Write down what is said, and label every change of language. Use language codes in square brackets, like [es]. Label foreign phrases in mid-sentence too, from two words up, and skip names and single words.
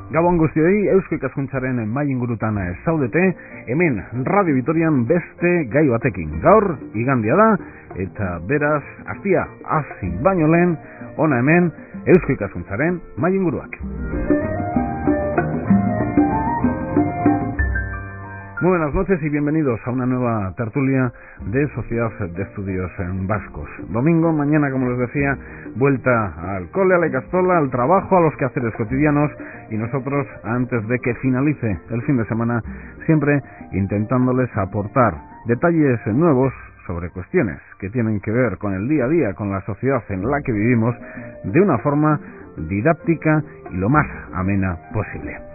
[eu] Gabon guztioi, Eusko Ikaskuntzaren mai ingurutan zaudete, hemen Radio Vitorian beste gai batekin. Gaur, igandia da, eta beraz, astia hasi baino lehen, ona hemen, Eusko Ikaskuntzaren mai inguruak. [es] Muy buenas noches y bienvenidos a una nueva tertulia de Sociedad de Estudios Vascos. Domingo, mañana, como les decía, vuelta al cole, a la ikastola, al trabajo, a los quehaceres cotidianos, y nosotros, antes de que finalice el fin de semana, siempre intentándoles aportar detalles nuevos sobre cuestiones que tienen que ver con el día a día, con la sociedad en la que vivimos, de una forma didáctica y lo más amena posible.